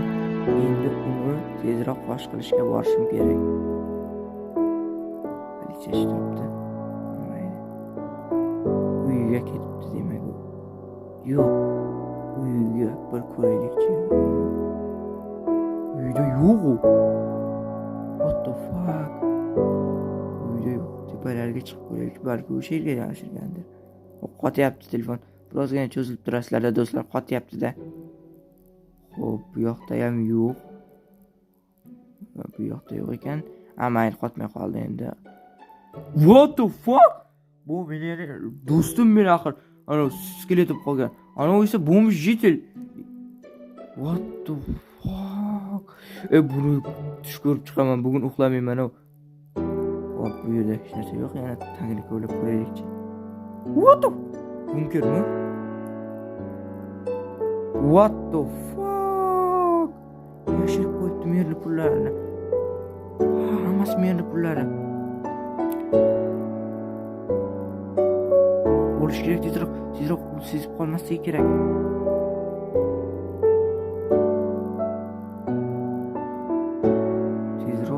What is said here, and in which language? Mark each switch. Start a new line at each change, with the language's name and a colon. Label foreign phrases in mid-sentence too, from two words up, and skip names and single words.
Uzbek: Endi uni tezroq fosh qilishga borishim kerak. Politsiya ishtiribdi. Uyiga ketibdi demak u. Yo'q. Uyiga bir ko'raylikchi. Uyda yo'q u.
English: What the fuck?
Uzbek: Uyda yo'q. Tepalarga chiqib ko'raylik, balki o'sha yerga yashirgandir. Qotyapti telefon. Birozgina cho'zilib turasizlar-da do'stlar, qotyapti-da. Xo'p, bu yoqda ham yo'q. Bu yoqda yo'q ekan. Mayli, qotmay qoldi endi.
English: What the fuck?
Uzbek: Bu meni do'stim men axir. Ana skeletib qolgan. Ana u esa bomb jitel.
English: What the fuck?
Uzbek: Buni tush ko'rib chiqaman. Bugun uxlamayman. Xo'p, bu yerda hech narsa yo'q. Yana tagini ko'rib ko'raylikchi.
English: What the bunkermi? What the fuck?
Uzbek: Yashirib qo'yibdi merli pullarini. Hammasi merli pullari. bo'lishi kerak. Tezroq u sezib qolmasligi kerak. Tezroq.